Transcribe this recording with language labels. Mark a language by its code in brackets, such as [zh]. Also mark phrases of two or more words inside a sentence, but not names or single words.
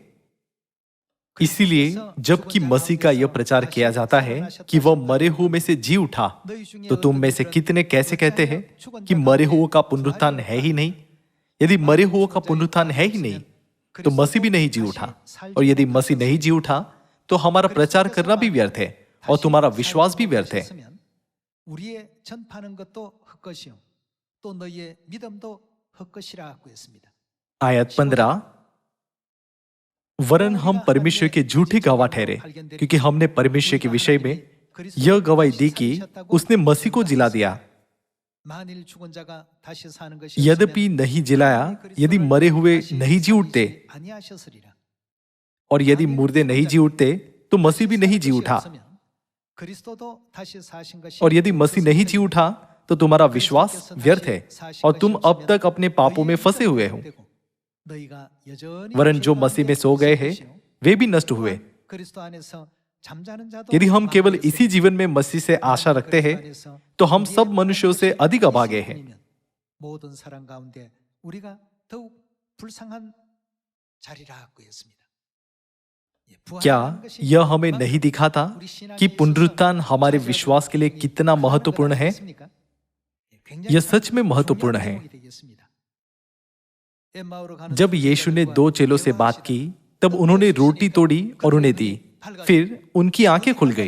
[hi] इसीलिए जबकि मसीह का यह प्रचार किया जाता है कि वह मरे हुए में से जी उठा, तो तुम में से कितने कैसे कहते हैं कि मरे हुए का पुनरुत्थान है ही नहीं? यदि मरे हुए का पुनरुत्थान है ही नहीं तो मसीह भी नहीं जी उठा। और यदि मसीह नहीं जी उठा तो हमारा प्रचार करना भी व्यर्थ है और तुम्हारा विश्वास भी व्यर्थ है। [ko] 우리의 전파하는 것도 헛것이요 또 너희의 믿음도 헛것이라고 했습니다. [hi] आयत 15, वरन हम परमेश्वर के झूठे गवाह ठहरे क्योंकि हमने परमेश्वर के विषय में यह गवाही दी कि उसने मसीह को जिला दिया। [ko] 만일 죽은 자가 다시 사는 것이 [hi] यद्यपि नहीं जिलाया, यदि मरे हुए नहीं जी उठते [ko] 아니하셨으리라. [hi] और यदि मुर्दे नहीं जी उठते तो मसीह भी नहीं जी उठा। [ko] 그리스도도 다시 사신 것이 [hi] और यदि मसीह नहीं जी उठा तो तुम्हारा विश्वास व्यर्थ है और तुम अब तक अपने पापों में फंसे हुए हो। [ko] 너희가 여전히 [hi] वरन जो मसीह में सो गए हैं वे भी नष्ट हुए। [ko] 그리스도 안에서 잠자는 자도 [hi] यदि हम केवल इसी जीवन में मसीह से आशा रखते हैं तो हम सब मनुष्यों से अधिक अभागे हैं। [ko] 모든 사람 가운데 우리가 더욱 불쌍한 자리라고 했습니다. [hi] क्या यह हमें नहीं दिखाता कि पुनरुत्थान हमारे विश्वास के लिए कितना महत्वपूर्ण है? यह सच में महत्वपूर्ण है। जब यीशु ने 2 चेलों से बात की तब उन्होंने रोटी तोड़ी और उन्हें दी, फिर उनकी आंखें खुल गई।